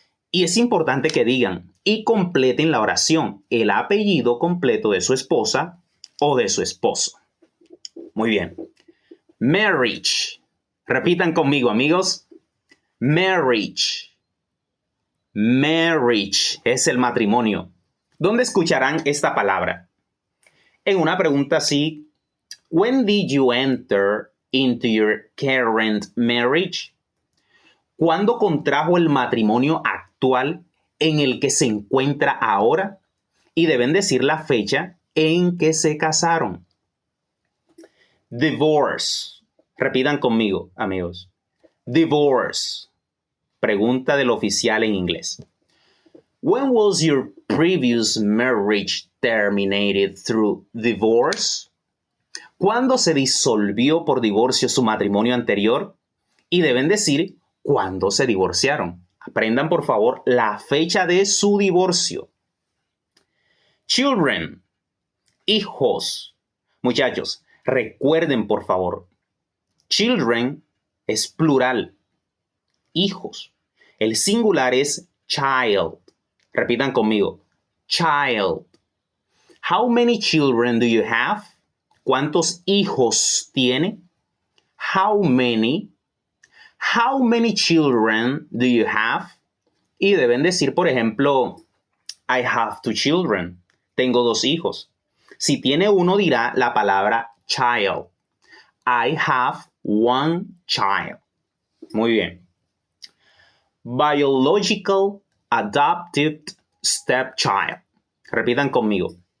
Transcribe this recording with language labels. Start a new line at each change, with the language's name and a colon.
Spanish: Y es importante que digan y completen la oración, el apellido completo de su esposa o de su esposo. Muy bien. Marriage. Repitan conmigo, amigos.
English: Marriage.
Spanish: Marriage es el matrimonio. ¿Dónde escucharán esta palabra? En una pregunta así.
English: When did you enter into your current marriage?
Spanish: ¿Cuándo contrajo el matrimonio actual en el que se encuentra ahora? Y deben decir la fecha en que se casaron. Divorce. Repitan conmigo, amigos. Divorce. Pregunta del oficial en inglés.
English: When was your previous marriage terminated through divorce?
Spanish: ¿Cuándo se disolvió por divorcio su matrimonio anterior? Y deben decir cuándo se divorciaron. Aprendan, por favor, la fecha de su divorcio. Children. Hijos. Muchachos, recuerden, por favor. Children es plural. Hijos. El singular es child. Repitan conmigo. Child.
English: How many children do you have?
Spanish: ¿Cuántos hijos tiene?
English: How many? How many children do you have?
Spanish: Y deben decir, por ejemplo,
English: I have 2 children.
Spanish: Tengo 2 hijos. Si tiene uno, dirá la palabra child.
English: I have 1 child.
Spanish: Muy bien.
English: Biological adopted stepchild.
Spanish: Repitan conmigo.